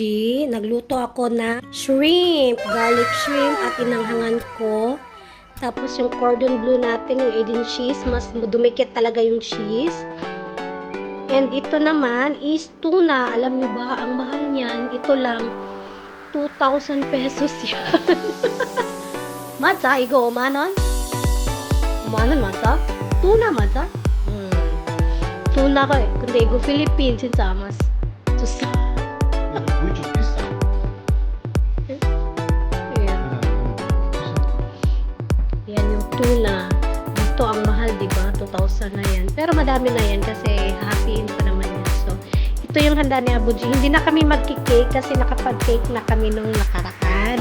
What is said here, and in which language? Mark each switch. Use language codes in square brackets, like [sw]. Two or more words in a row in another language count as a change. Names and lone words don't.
[tl] Nagluto ako na shrimp, garlic shrimp at inanghangan ko. Tapos yung cordon bleu natin, yung Eden cheese, mas dumikit talaga yung cheese. And ito naman is tuna. Alam niyo ba, ang mahal niyan, ito lang, 2,000 pesos yan. [ko] 맞아? 이거 5만원? 5만원 맞아? tuna 맞아? tuna가, 근데 이거 필리핀 진짜 아마 좋았어. 그게 좀 비싸. [tl] Yan yung tuna. Ito ang mahal, diba? 2,000 na yan. Pero madami na yan kasi happy pa naman yan. So, ito yung handa ni Abu G. Hindi na kami magkikake kasi nakapag-cake na kami nung nakaraan.